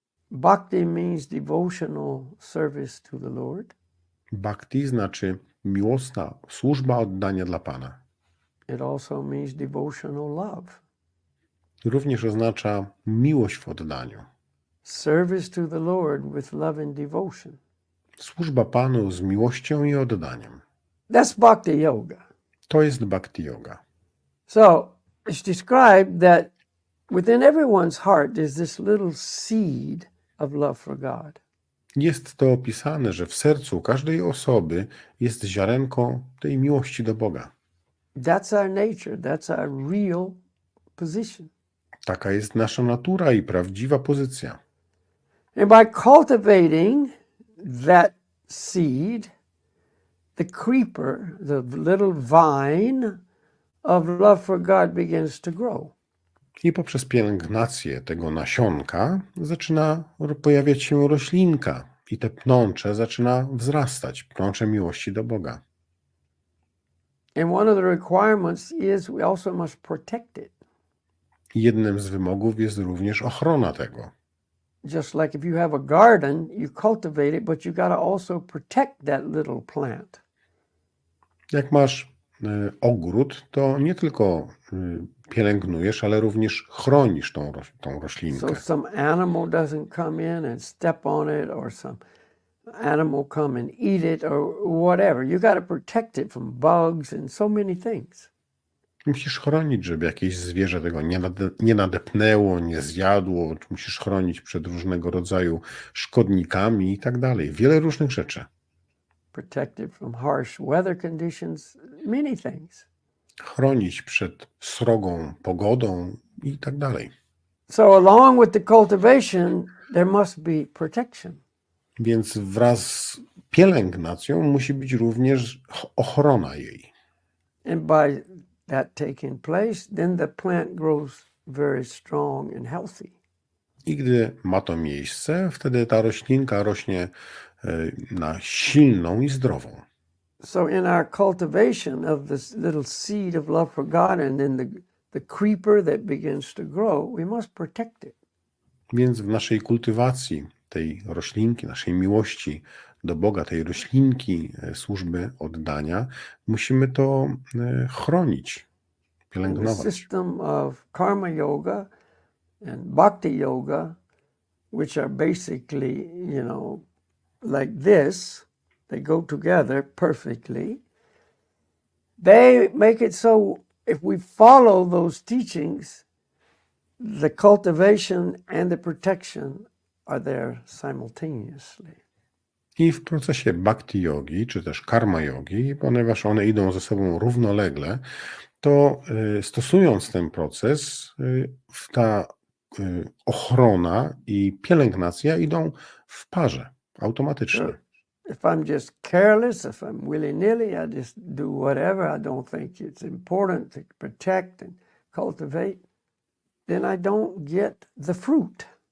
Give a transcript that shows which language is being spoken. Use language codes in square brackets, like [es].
[en] Bhakti means devotional service to the Lord. [pl] Bhakti znaczy miłosna służba oddania dla Pana. [en] It also means devotional love. [pl] Również oznacza miłość w oddaniu. [en] Service to the Lord with love and devotion. [pl] Służba Panu z miłością i oddaniem. [en] That's bhakti yoga. [pl] To jest bhakti yoga. [en] So it's described that within everyone's heart there's this little seed of love for God. [pl] Jest to opisane, że w sercu każdej osoby jest ziarenko tej miłości do Boga. [en] That's our nature. That's our real position. [pl] Taka jest nasza natura i prawdziwa pozycja. [en] And by cultivating that seed, the creeper, the little vine of love for God begins to grow. [pl] I poprzez pielęgnację tego nasionka zaczyna pojawiać się roślinka i te pnącze zaczyna wzrastać, pnącze miłości do Boga. [en] And one of the requirements is we also must protect it. [pl] Jednym z wymogów jest również ochrona tego. [en] Just like if you have a garden, you cultivate it, but you got to also protect that little plant. [pl] Jak masz ogród, to nie tylko pielęgnujesz, ale również chronisz tą roślinkę. [en] So some animal doesn't come in and step on it, or some animal come and eat it, or whatever. You got to protect it from bugs and so many things. [pl] Musisz chronić, żeby jakieś zwierzę tego nie nadepnęło, nie zjadło. Musisz chronić przed różnego rodzaju szkodnikami i tak dalej. Wiele różnych rzeczy. [en] Protect it from harsh weather conditions, many things. [pl] Chronić przed srogą pogodą i tak dalej. [en] So along with the cultivation, there must be protection. [pl] Więc wraz z pielęgnacją musi być również ochrona jej. [en] And by that taking place, then the plant grows very strong and healthy. [pl] I gdy ma to miejsce, wtedy ta roślinka rośnie na silną i zdrową. [en] So in our cultivation of this little seed of love for God and then the creeper that begins to grow, we must protect it. [pl] Więc w naszej kultywacji tej roślinki, naszej miłości do Boga, tej roślinki służby oddania, musimy to chronić, [en] And the [pl] pielęgnować. [en] system of karma yoga and bhakti yoga, which are basically, like this, they go together perfectly. They make it so if we follow those teachings, the cultivation and the protection are there simultaneously. [pl] I w procesie bhakti yogi, czy też karma yogi, ponieważ one idą ze sobą równolegle, to stosując ten proces, ta ochrona i pielęgnacja idą w parze, automatycznie. [en] Sure. If I'm just careless, if I'm willy-nilly, I just do whatever, I don't think it's important to protect and cultivate, then I don't get the fruit.